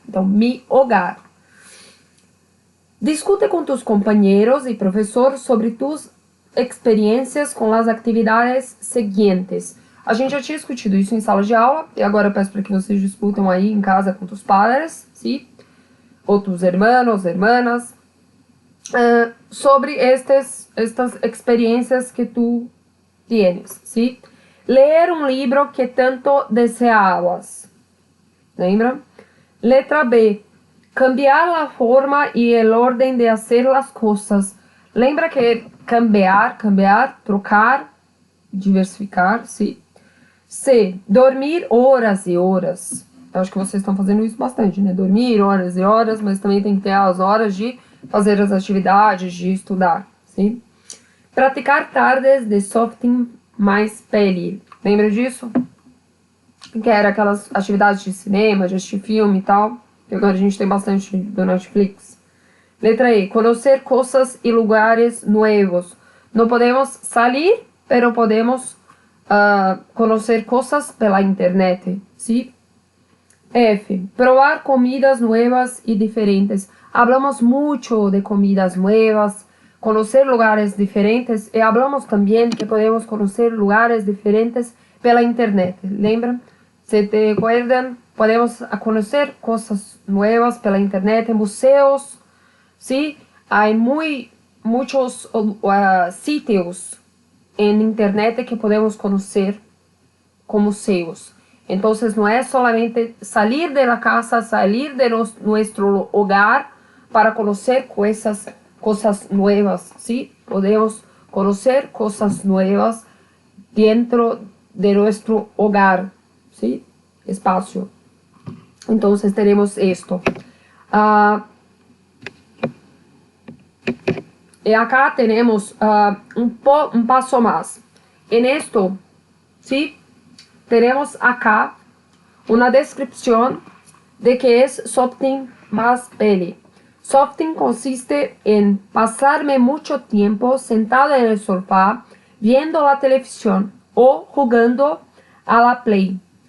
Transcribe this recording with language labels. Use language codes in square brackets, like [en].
[pt] Então, mi hogar. Discute com tus companheiros e professor sobre tus experiências com as atividades seguintes. A gente já tinha discutido isso em sala de aula, e agora eu peço para que vocês discutam aí em casa com [es] tus padres, ¿sí? Ou tus hermanos, hermanas, sobre estas experiências que tu tienes, ¿sí? [pt] Ler um livro que tanto deseabas. Lembra? Letra B. Cambiar a forma e o ordem de fazer as coisas. Lembra que cambiar, trocar, diversificar, sim. C. Dormir horas e horas. Eu acho que vocês estão fazendo isso bastante, né? Dormir horas e horas, mas também tem que ter as horas de fazer as atividades, de estudar, sim. Praticar tardes de softing mais pele. Lembra disso? Que era aquelas atividades de cinema, de assistir filme e tal. Que agora a gente tem bastante do Netflix. Letra E. Conhecer coisas e lugares novos. Não podemos sair, pero podemos conhecer coisas pela internet. [es] ¿Sí? F. Probar comidas nuevas y diferentes. Hablamos mucho de comidas nuevas, conocer lugares diferentes y hablamos también que podemos conocer lugares diferentes [pt] pela internet. ¿Lembran? [es] ¿Se te acuerdan? Podemos conocer cosas nuevas [pt] pela internet, [es] museos, ¿sí? Hay muchos sitios en internet que podemos conocer [pt] como seus. Então, não é solamente sair [es] de la casa, [pt] sair de nosso hogar para conhecer coisas novas, ¿sí? Podemos conhecer coisas novas dentro de nosso hogar, ¿sí? Espaço. Então, teremos isto. E acá temos um passo mais. [es] En esto, ¿sí? Tenemos acá una descripción de qué es softing más peli. Softing consiste en pasarme mucho tiempo sentado en el sofá viendo la televisión o jugando a la Play.